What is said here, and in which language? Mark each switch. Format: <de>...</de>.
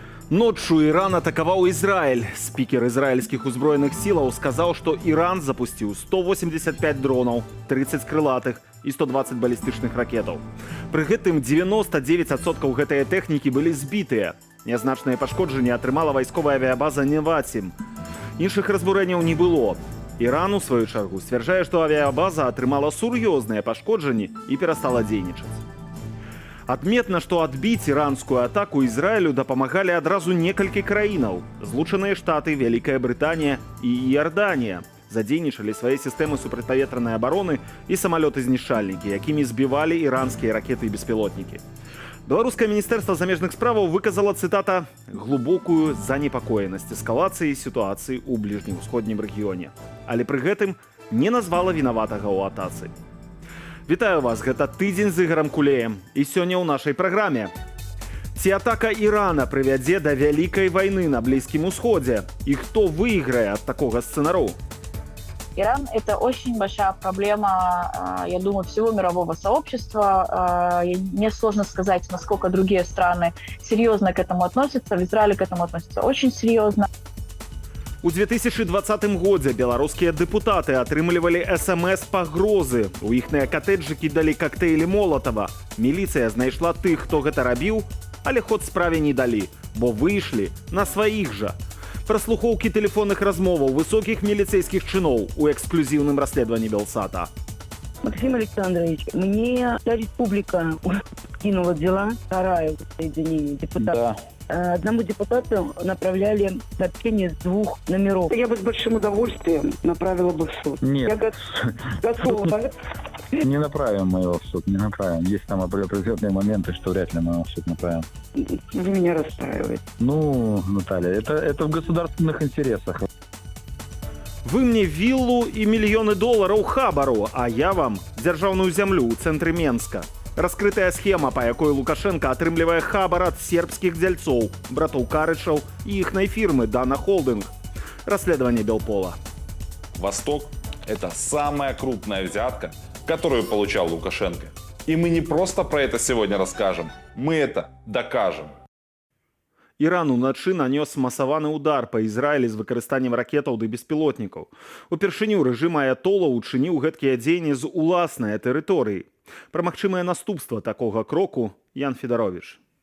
<ru>Ночью Иран атаковал Израиль. Спикер израильских узброенных сил сказал, что Иран запустил 185 дронов, 30 крылатых и 120 баллистычных ракетов.</ru> <be>При гэтым 99% гэтай тэхнікі былі збітыя. Нязначныя пашкоджанні атрымала вайсковая авіабаза Неватим. Іншых разбурэнняў не было.</be> <ru>Иран,</ru> <be>у свою чаргу, сцвярджае, што авіабаза атрымала сур'ёзныя пашкоджанні і перастала дзейнічаць. Адметна, што адбіць іранскую атаку Ізраілю дапамагалі адразу некалькі краінаў. Злучаныя Штаты, Вялікая Брытанія і Іорданія задзейнічалі свае сістэмы супрацьпаветранай абароны і самалёты-знішчальнікі, якімі збівалі іранскія ракеты і беспілотнікі. Беларускае міністэрства замежных справаў выказала, цытата, «глубокую занепакоенасць эскалацыі сітуацыі ў бліжнеўсходнім рэгіёне», але пры гэтым не назвала вінаватага ў атацы. Вітаю вас, гэта тыдзень з Ігорам Кулеем. І сёння ў нашай праграме. Ці атака Ірана прывядзе да вялікай вайны на Блізкім Усходзе? І хто выйграе ад такога сцэнару?</be> <ru>Иран – это очень большая проблема, я думаю, всего мирового сообщества. Мне сложно сказать, насколько другие страны серьезно к этому относятся. В Израиле к этому относятся очень серьезно.</ru> <be>У 2020 годзе беларускія дэпутаты атрымлівалі СМС-пагрозы. У іхныя катэджы кідалі кактэйлі Молатава. Міліцыя знайшла тых, хто гэта рабіў, але ход справе не далі, бо выйшлі на сваіх жа. Праслухоўкі тэлефонных размоваў высокіх міліцейскіх чыноў у эксклюзіўным расследаванні Белсата.</be> <ru>Максим Александрович, мне вся республика кинула дела, вторая соединение депутатов. Да. Одному депутату направляли сообщение с 2 номеров. Я бы с большим удовольствием направила бы в суд. Нет. Я готова. Не направим мы его в суд, не направим. Есть там определенные моменты, что вряд ли мы его в суд направим. Вы меня расстраиваете. Ну, Наталья, это в государственных интересах.</ru> <be>Вы мне виллу і мільёны долараў хабару, а я вам дзяржаўную зямлю ў цэнтры Менска. Раскрытая схема, па якой Лукашенко атрымлівае хабар ад сербскіх дзяльцоў, братоў Карычаў і іхнай фірмы «Дана Холдинг».</be> <ru>Расследование Белпола. Восток – это самая крупная взятка, которую получал Лукашенко. И мы не просто про это сегодня расскажем, мы это докажем.</ru> <be>Иран уначы нанёс масаваны удар па Ізраілі з выкарыстаннем ракетаў ды беспілотнікаў. Упершыню рэжым аятола учыніў гэткія дзеянні з уласнай тэрыторыі. Пра магчымыя наступства такога кроку Ян Федарович.</be>